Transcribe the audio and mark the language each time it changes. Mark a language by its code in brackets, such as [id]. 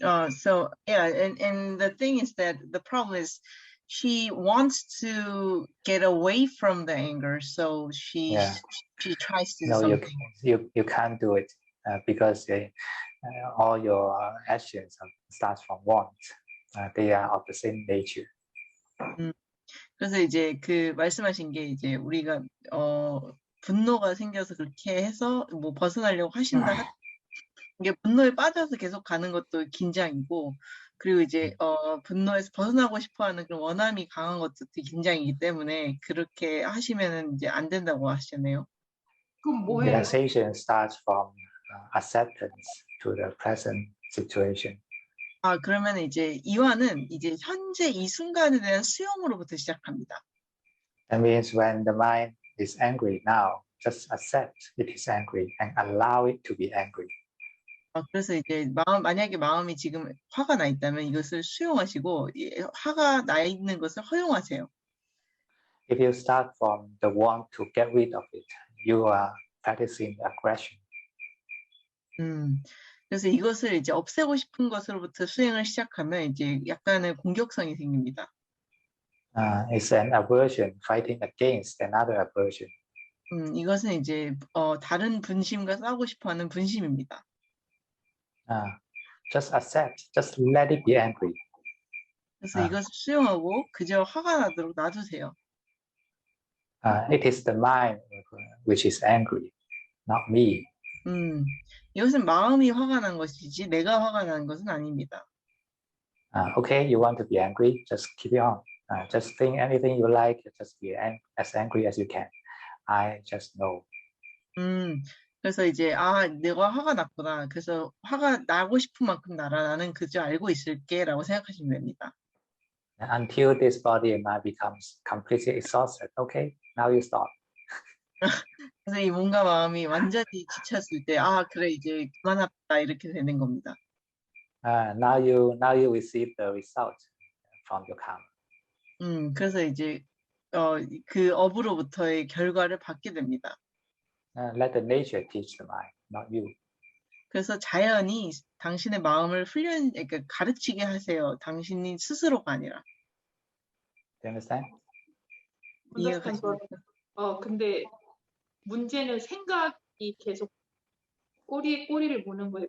[en] So yeah, and the thing is that the problem is she wants to get away from the anger, so she tries to do something. You can't do it because all your actions start from want. They are of the same nature. [ko] 그래서 이제 그 말씀하신 게 이제 우리가 분노가 생겨서 그렇게 해서 뭐 벗어나려고 하신다. 이게 분노에 빠져서 계속 가는 것도 긴장이고, 그리고 이제 분노에서 벗어나고 싶어하는 그런 원함이 강한 것도 긴장이기 때문에 그렇게 하시면은 이제 안 된다고 하시잖아요. 그럼 뭐예요? [en] Relaxation starts from acceptance to the present situation. [ko] 그러면 이제 이완은 이제 현재 이 순간에 대한 수용으로부터 시작합니다. [en] That means when the mind is angry now, just accept it is angry and allow it to be angry. [ko] 그래서 이제 만약에 마음이 지금 화가 나 있다면 이것을 수용하시고 화가 나 있는 것을 허용하세요. [en] If you start from the want to get rid of it, you are practicing aggression. [ko] 그래서 이것을 이제 없애고 싶은 것으로부터 수행을 시작하면 이제 약간의 공격성이 생깁니다. [en] It's an aversion fighting against another aversion. [ko] 이것은 이제 다른 분심과 싸우고 싶어하는 분심입니다. [en] Just accept. Just let it be angry. [ko] 그래서 이것을 수용하고 그저 화가 나도록 놔두세요. [en] It is the mind which is angry, not me. [ko] 이것은 마음이 화가 난 것이지 내가 화가 난 것은 아닙니다. [en] Okay, you want to be angry, just keep it on. Just think anything you like, just be as angry as you can. I just know. [ko] 그래서 이제 내가 화가 났구나. 그래서 화가 나고 싶은 만큼 나라. 나는 그저 알고 있을게라고 생각하시면 됩니다. [en] Until this body and mind becomes completely exhausted. Okay, now you stop. [ko] 그래서 이 몸과 마음이 완전히 지쳤을 때, 그래 이제 그만합시다 이렇게 되는 겁니다. [en] Now you receive the result from your karma. [ko] 그래서 이제 그 업으로부터의 결과를 받게 됩니다. [en] Let the nature teach the mind, not you. [ko] 그래서 자연이 당신의 마음을 그러니까 가르치게 하세요. 당신이 스스로가 아니라. [en] Do you understand? [ko] 이해가십니까? 근데 문제는 생각이 계속 꼬리를 무는 거예요.